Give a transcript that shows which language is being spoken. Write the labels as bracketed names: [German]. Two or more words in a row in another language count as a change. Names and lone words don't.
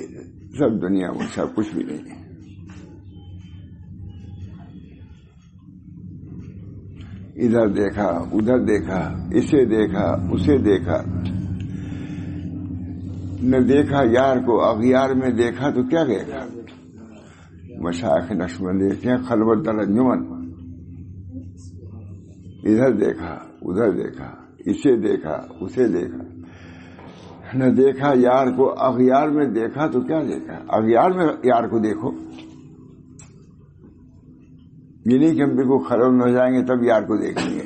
[Urdu] سب دنیا میں سب کچھ بھی نہیں ہے. ادھر دیکھا ادھر دیکھا، اسے دیکھا اسے دیکھا، نہ دیکھا یار کو اغیار میں دیکھا تو کیا دیکھا. مشائخ نقشبند دیکھتے ہیں [Persian] خلوت در انجمن. [Urdu] ادھر دیکھا ادھر دیکھا، اسے دیکھا اسے دیکھا، نہ دیکھا یار کو اغیار میں دیکھا تو کیا دیکھا. اغیار میں یار کو دیکھو، یہ نہیں کہ ہم بالکل خلوت میں ہو جائیں گے تب یار کو دیکھیں گے.